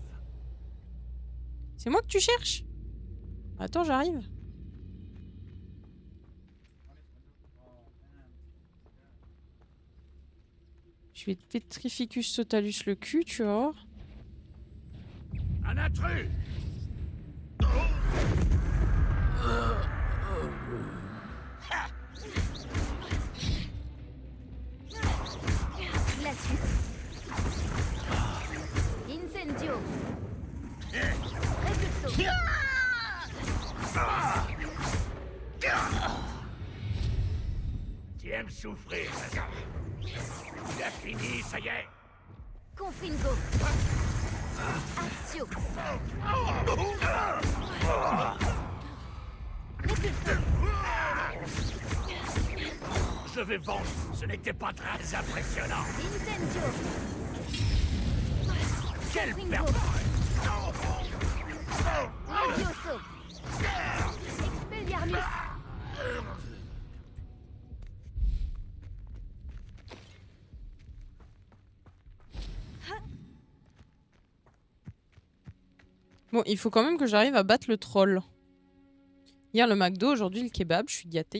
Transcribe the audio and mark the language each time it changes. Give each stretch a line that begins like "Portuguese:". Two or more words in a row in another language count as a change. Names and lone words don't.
French: C'est moi que tu cherches? Attends, j'arrive. Je vais Petrificus totalus le cul, tu vois. Un intrus! Glacius. Incendio. Repulso. Tu aimes souffrir, tu as fini, ça y est. Confringo. Axio. Repulso. Je vais vendre, ce n'était pas très impressionnant. Incendio. Quelle Confringo. perte! Levioso. Expelliarmus. Bon, il faut quand même que j'arrive à battre le troll. Hier le McDo, aujourd'hui le kebab, je suis gâtée.